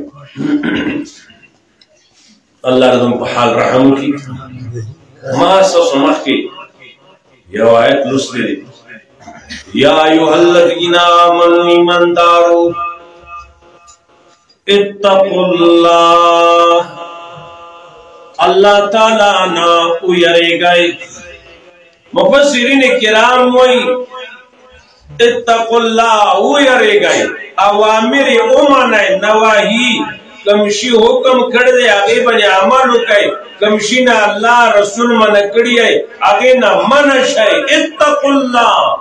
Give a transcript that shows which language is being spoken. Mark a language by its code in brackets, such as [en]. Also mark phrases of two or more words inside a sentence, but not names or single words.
[ps] الله زموږ په حال رحم وکړي ما ستاسو مخکې یو آیت لوستی دی [ar] یا ایها الذین آمنوا [ps] ایماندارو [ar] اتقوا الله [ps] اللہ تعالیٰ نا ویریږئ مفسرین کرام وایي [ar] اتقوا الله [ps] ویریږئ اوامر ومنئ نواهی کم شي حکم کړی دی هغې باندې عمل وکئ کم شي نه الله رسول منع کړي یی هغې نه منع شئ [ar] اتقوا الله